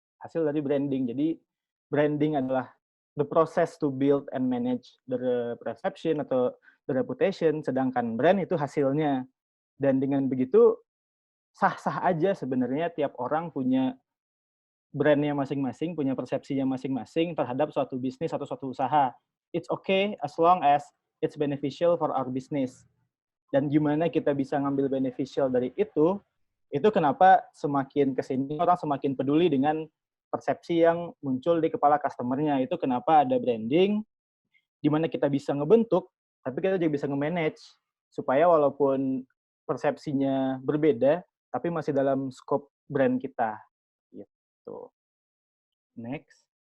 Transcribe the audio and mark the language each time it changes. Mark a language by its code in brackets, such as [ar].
[id] Hasil dari branding. Jadi, branding adalah [en] the process to build and manage the perception [id] atau [en] the reputation, [id] sedangkan brand itu hasilnya. Dan dengan begitu, sah-sah aja sebenarnya tiap orang punya brandnya masing-masing, punya persepsinya masing-masing terhadap suatu bisnis atau suatu usaha. [en] It's okay as long as it's beneficial for our business. [id] Dan gimana kita bisa ngambil beneficial dari itu kenapa semakin kesini orang semakin peduli dengan persepsi yang muncul di kepala customer-nya. Itu kenapa ada branding, di mana kita bisa ngebentuk, tapi kita juga bisa nge-manage, supaya walaupun persepsinya berbeda, tapi masih dalam scope brand kita. Gitu. Next.